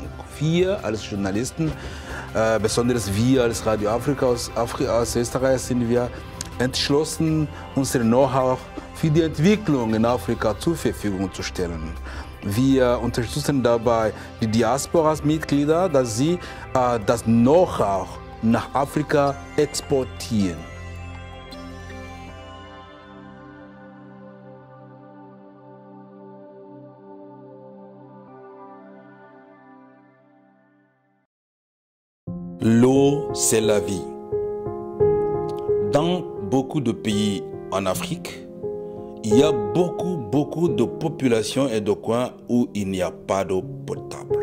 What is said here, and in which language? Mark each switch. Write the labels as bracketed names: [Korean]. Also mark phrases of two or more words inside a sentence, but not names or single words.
[German] Wir als Journalisten, besonders wir als Radio Afrika aus Österreich, sind wir entschlossen, unser Know-how für die Entwicklung in Afrika zur Verfügung zu stellen. Wir unterstützen dabei die Diaspora-Mitglieder, dass sie das Know-how nach Afrika exportieren. [French] L'eau, c'est la vie. Dans beaucoup de pays en Afrique, il y a beaucoup de populations et de coins où il n'y a pas d'eau potable.